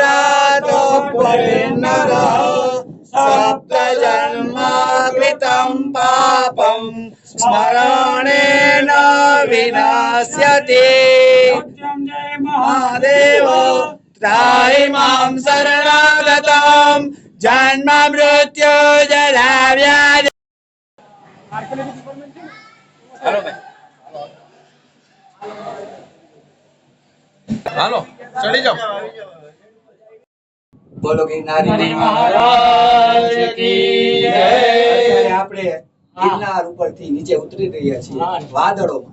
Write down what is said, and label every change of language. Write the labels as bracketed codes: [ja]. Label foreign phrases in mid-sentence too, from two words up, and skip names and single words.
[sa] प्रातः सप्त जन्माकृतं पापं स्मरणेन विनाश्यति. महादेव त्राहि मां शरणागतं जन्म मृत्यु जरा व्याधि. [gu] હાલો ચડી જાઓ. બોલો ગિરનારી મહારાજ કી જય. આપણે ગિરનાર ઉપરથી નીચે ઉતરી રહ્યા છીએ વાદળોમાં.